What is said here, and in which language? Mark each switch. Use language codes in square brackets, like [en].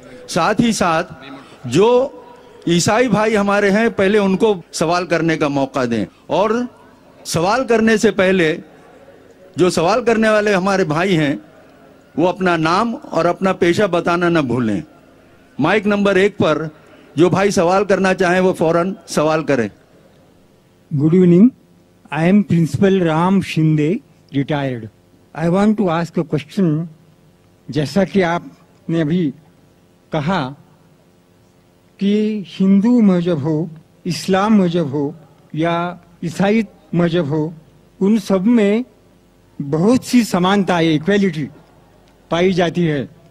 [ur] ساتھ ہی ساتھ جو عیسائی بھائی ہمارے ہیں پہلے ان کو سوال کرنے کا موقع دیں. اور سوال کرنے سے پہلے جو سوال کرنے والے ہمارے بھائی ہیں وہ اپنا نام اور اپنا پیشہ بتانا نہ بھولیں. مائک نمبر 1 پر جو بھائی سوال کرنا چاہیں وہ فوراً سوال کریں. [en] Good evening. I am Principal Ram Shinde, retired. I want to ask a question. [ur] جیسا کہ آپ نے ابھی کہا کہ ہندو مذہب ہو، اسلام مذہب ہو یا عیسائی مذہب ہو، ان سب میں بہت سی سمانتا ہے، ایکویلٹی پائی جاتی ہے.